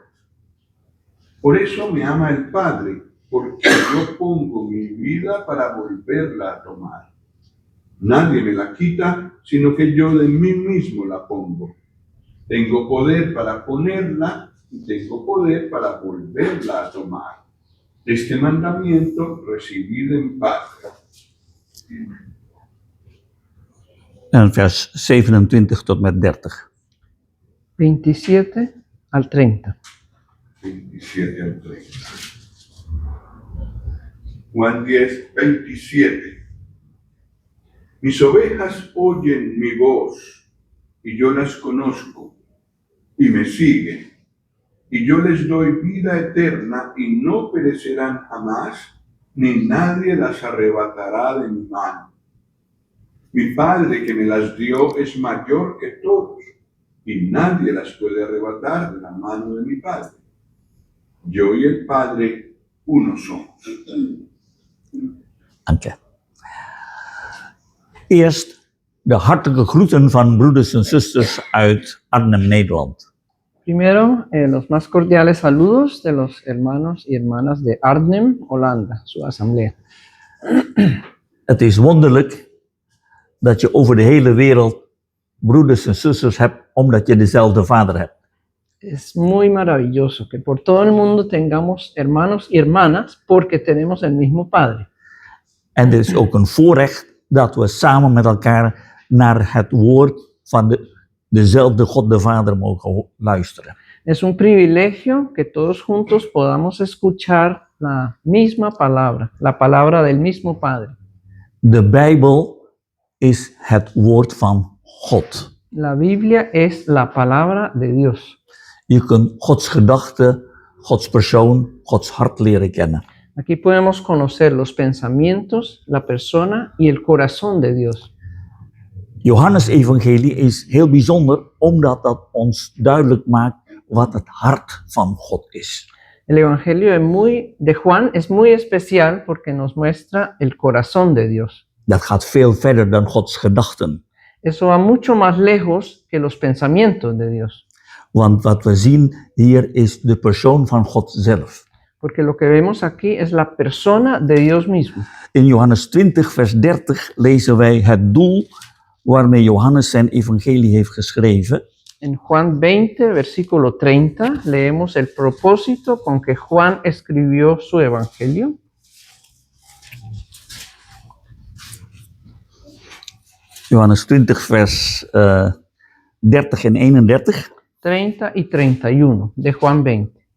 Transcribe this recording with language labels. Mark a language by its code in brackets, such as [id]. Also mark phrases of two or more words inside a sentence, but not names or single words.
[es] Por eso me ama el Padre, porque yo pongo mi vida para volverla a tomar. Nadie me la quita, sino que yo de mí mismo la pongo. Tengo poder para ponerla y tengo poder para volverla a tomar. Este mandamiento recibí en paz. [nl] En vers 27 tot met 30. [es] 27 al 30. 27 al 30. Juan 10, 27. Mis ovejas oyen mi voz, y yo las conozco, y me siguen. Y yo les doy vida eterna, y no perecerán jamás, ni nadie las arrebatará de mi mano. Mi Padre que me las dio es mayor que todos, y nadie las puede arrebatar de la mano de mi Padre. Yo y el Padre uno somos. [nl] Dank je. Eerst de hartelijke groeten van broeders en zusters uit Arnhem, Nederland. [es] Primero, los más cordiales saludos de los hermanos y hermanas de Arnhem, Holanda, su asamblea. [nl] Het is wonderlijk dat je over de hele wereld broeders en zusters hebt, omdat je dezelfde vader hebt. [es] Es muy maravilloso que por todo el mundo tengamos hermanos y hermanas porque tenemos el mismo Padre. [nl] En het is ook een voorrecht dat we samen met elkaar naar het woord van dezelfde God de Vader mogen luisteren. [es] Es un privilegio que todos juntos podamos escuchar la misma palabra, la palabra del mismo Padre. [nl] De Bijbel is het woord van God. [es] La Biblia es la palabra de Dios. [nl] Je kunt Gods gedachten, Gods persoon, Gods hart leren kennen. [es] Aquí podemos conocer los pensamientos, la persona y el corazón de Dios. [nl] Johannes evangelie is heel bijzonder omdat dat ons duidelijk maakt wat het hart van God is. [es] El Evangelio de Juan es muy especial porque nos muestra el corazón de Dios. [nl] Dat gaat veel verder dan Gods gedachten. [es] Eso va mucho más lejos que los pensamientos de Dios. [nl] Want wat we zien hier is de persoon van God zelf. [es] Porque lo que vemos aquí es la persona de Dios mismo. [nl] In Johannes 20 vers 30 lezen wij het doel waarmee Johannes zijn evangelie heeft geschreven. [es] En Juan 20, versículo 30, leemos el propósito con que Juan escribió su evangelio. [nl] Johannes 20 vers 30 en 31. [es] 30 y 31 de Juan 20.